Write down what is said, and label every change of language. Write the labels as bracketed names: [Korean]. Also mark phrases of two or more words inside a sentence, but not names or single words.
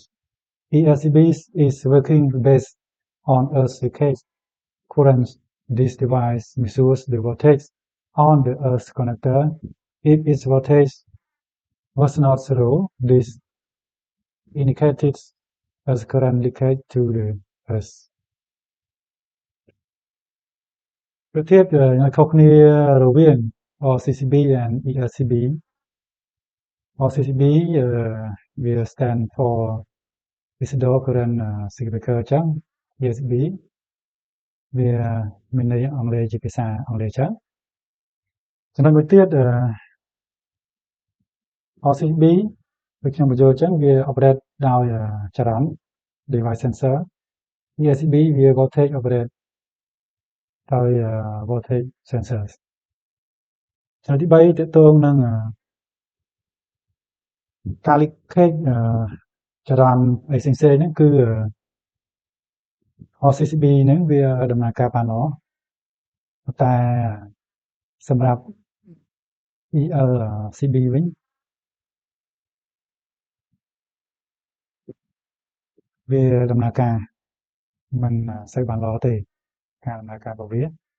[English] ELCB is working based on earth leakage current. This device measures the voltage on the earth connector. If its voltage was not zero, this indicated as current leakage to the earth. [Khmer] ប្រធានខុសគ្នារវាង RCCB and ELCB. [English] RCCB will stand for residual current circuit breaker [Khmer] អញ្ចឹង ELCB វាមានន័យអង់គ្លេសជាភាសាអង់គ្លេសអញ្ចឹងចំណុចមួយទៀត RCB ដូចខ្ញុំបញ្យល់អញ្ចឹងវា operate ដោយចរន្ត [English] device sensor. [Khmer] ELCB វា [English] voltage operate [Khmer] ដោយ [English] voltage sensors. [Khmer] ចំណុចទី3ទាក់ទងនឹងការ leakage ចរន្តអីផ្សេងៗហ្នឹងគឺ RCCB ហ្នឹងវាដំណើរការបានល្អតែសម្រាប់ ELCB វិញវាដំណើរការមិនសូវបានល្អទេការដំណើរការរបស់វា